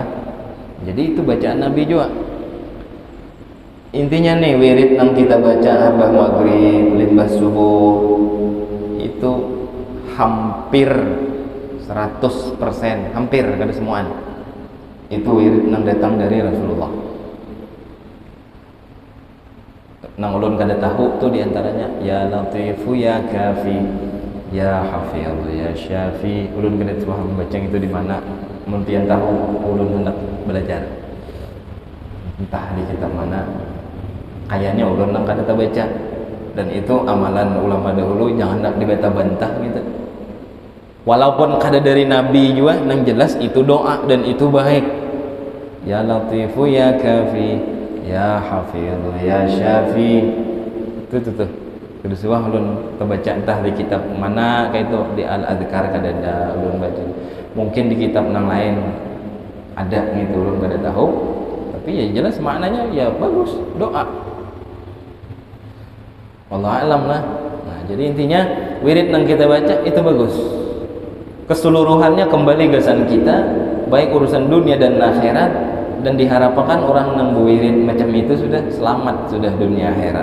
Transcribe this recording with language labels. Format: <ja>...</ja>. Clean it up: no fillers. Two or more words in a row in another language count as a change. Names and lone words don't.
<bjn>Jadi itu bacaan Nabi juga. Intinya nih wirid yang kita baca abah maghrib, limbas subuh itu hampir 100%, hampir kada semuaan itu wirid yang datang dari Rasulullah. Nang ulun kada tahu tuh diantaranya</bjn> <ar>يا لطيف يا كافي يا حفيظ يا شافي.</ar> <bjn>Ulun kada paham baca itu di mana. Mun pian tahu ulun hendak belajar. Entah di kitab mana. Kayaknya ulun nang kada baca, dan itu amalan ulama dahulu jangan nak dibantah-bantah gitu. walaupun kada dari Nabi juga nang jelas itu doa dan itu baik.</bjn> <ar>يا لطيف يا كافي يا حفيظ يا شافي,</ar> <bjn>itu tuh kudu suah ulun kebaca entah di kitab mana kayak itu di Al-Adhkar kada ada ulun baca, mungkin di kitab nang lain ada gitu ulun kada tahu, tapi ya jelas maknanya ya bagus doa.</bjn> <ar>والله أعلم lah.</ar> <bjn>Nah, jadi intinya wirid yang kita baca itu bagus. Keseluruhannya kembali gasan kita, baik urusan dunia dan akhirat, dan diharapkan orang yang berwirid macam itu sudah selamat, sudah dunia akhirat.</bjn>